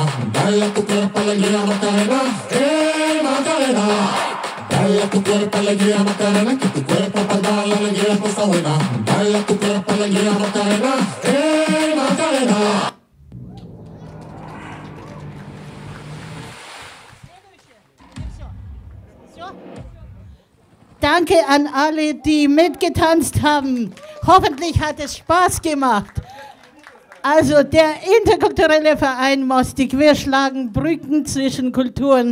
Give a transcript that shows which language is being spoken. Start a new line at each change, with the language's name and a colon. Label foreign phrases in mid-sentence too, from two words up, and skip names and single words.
Spanish: Dale a tu cuerpo alegría Macarena, Macarena. Dale a tu cuerpo alegría Macarena, que tu cuerpo para dar la alegría cosa buena. Dale a tu cuerpo alegría Macarena, Macarena.
German: Danke an alle, die mitgetanzt haben. Hoffentlich hat es Spaß gemacht. Also der interkulturelle Verein Mostig, wir schlagen Brücken zwischen Kulturen.